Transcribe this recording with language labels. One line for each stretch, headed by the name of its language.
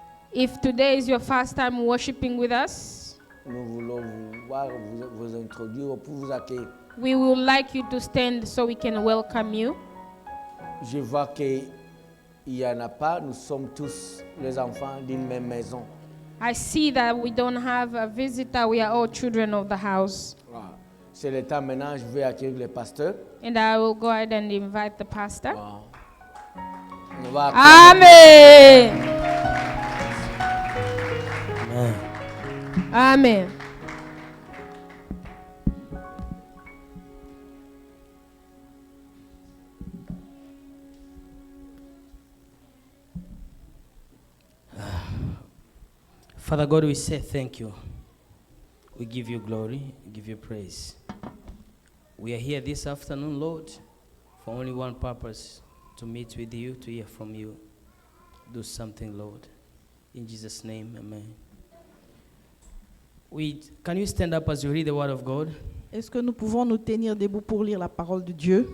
English: if today is your first time worshiping with us,
French: nous voulons vous voir, vous introduire pour vous accueillir.
English: we would like you to stand so we can welcome you.
French: Je vois qu'il n'y en a pas, nous sommes tous les enfants d'une même maison.
English: I see that we don't have a visitor, we are all children of the house.
French: Voilà. C'est le temps maintenant, je vais accueillir le pasteur.
English: And I will go ahead and invite the pastor.
French: Voilà. On va accueillir-
English: Amen. Amen. Father God, we say thank you. We give you glory, we give you praise. We are here this afternoon, Lord, for only one purpose, to meet with you, to hear from you. Do something, Lord. In Jesus' name, amen. Can you stand up as you read the word of God?
French: Est-ce que nous pouvons nous tenir debout pour lire la parole de Dieu?